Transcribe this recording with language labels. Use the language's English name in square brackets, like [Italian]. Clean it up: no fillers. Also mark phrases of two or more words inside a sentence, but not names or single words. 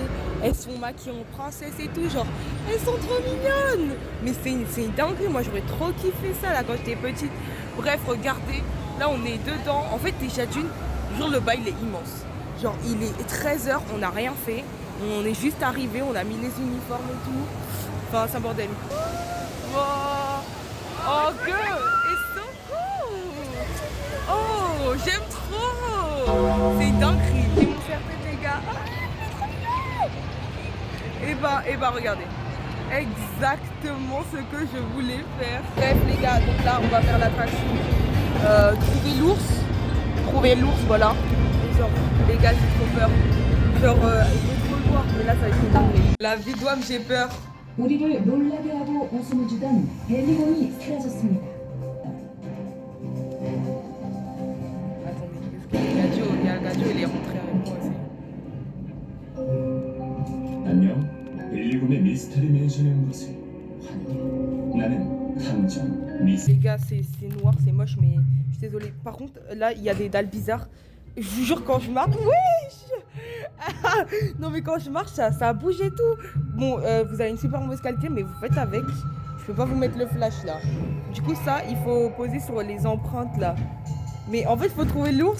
[French] Elles sont maquillées en princesse et tout, genre, elles sont trop mignonnes. Mais c'est une dinguerie, moi j'aurais trop kiffé ça là quand j'étais petite. Bref, regardez, là on est dedans. En fait déjà d'une, genre le bail il est immense. Genre il est 13h, on n'a rien fait. On est juste arrivé, on a mis les uniformes et tout. Enfin c'est un bordel. [English] Oh, oh girl, it's so cool. [French] Oh, j'aime trop. C'est une dinguerie. Ils m'ont servi les gars. Et bah regardez. Exactement ce que je voulais faire. Bref les gars, donc là on va faire l'attraction. Trouver l'ours, voilà. Et genre, les gars j'ai trop peur. Genre, il faut trop le voir, mais là ça va être une dinguerie. La vidouane j'ai peur. [Korean] 우리를 놀라게 하고 웃음을 주던 벨리곤이 사라졌습니다. [French] Attendez, il y a le Gadio, il est rentré avec moi aussi. [Korean] 안녕, 벨리군의 미스터리 맨션에 온 것을 환영해. 나는 탐정 미스. [French] Les gars, c'est noir, c'est moche, mais je suis désolée. Par contre, là, il y a des dalles bizarres. Je vous jure, quand je marche... Non, mais quand je marche, ça bouge et tout. Bon, vous avez une super mauvaise qualité, mais vous faites avec. Je peux pas vous mettre le flash, là. Du coup, ça, il faut poser sur les empreintes, là. Mais en fait, il faut trouver l'ours.